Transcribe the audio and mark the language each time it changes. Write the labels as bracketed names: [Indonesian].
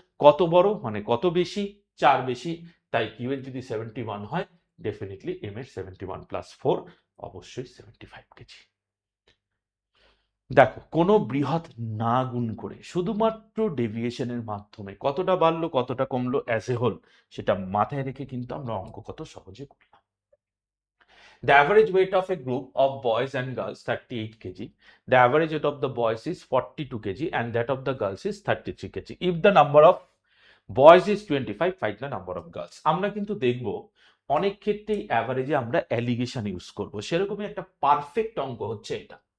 [Bangla] কত বড় মানে কত বেশি? 4 বেশি, তাই কিউ এর যদি 71 হয় ডেফিনেটলি এম এর 71 প্লাস 4 অবশ্যই 75 কেজি। দেখো কোনো বৃহৎ না গুণ করে শুধুমাত্র ডেভিয়েশনের মাধ্যমে কতটা বাড়লো কতটা কমলো অ্যাজ এ হোল সেটা মাথায় রেখে কিন্তু আমরা অঙ্ক কত সহজে করলাম। [English] The average weight of a group of boys and girls 38 kg. The average weight of the boys is 42 kg and that of the girls is 33 kg. If the number of boys is 25, find the number of girls. [Bangla] আমরা কিন্তু দেখব অনেক ক্ষেত্রেই অ্যাভারেজে আমরা allegation use করব, সেরকমই একটা পারফেক্ট অঙ্ক হচ্ছে এটা।